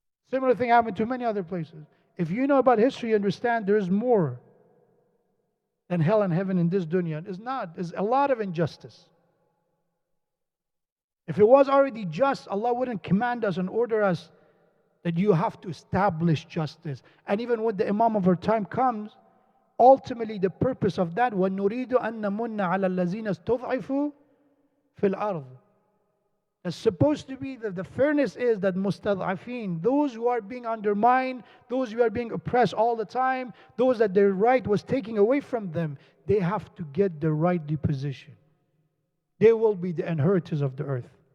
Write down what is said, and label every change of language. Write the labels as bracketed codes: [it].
[en] Similar thing happened to many other places. If you know about history, you understand there's more than hell and heaven in this dunya. It's not. There's a lot of injustice. If it was already just, Allah wouldn't command us and order us that you have to establish justice. And even when the Imam of our time comes, ultimately the purpose of that, [ar] وَنُرِيدُ أَن نَمُنَّ عَلَى الَّذِينَ اسْتُضْعِفُوا فِي الْأَرْضِ. [en] It's supposed to be that the fairness is that mustad'afin, those who are being undermined, those who are being oppressed all the time, those that their right was taken away from them, they have to get the rightly position. They will be the inheritors of the earth.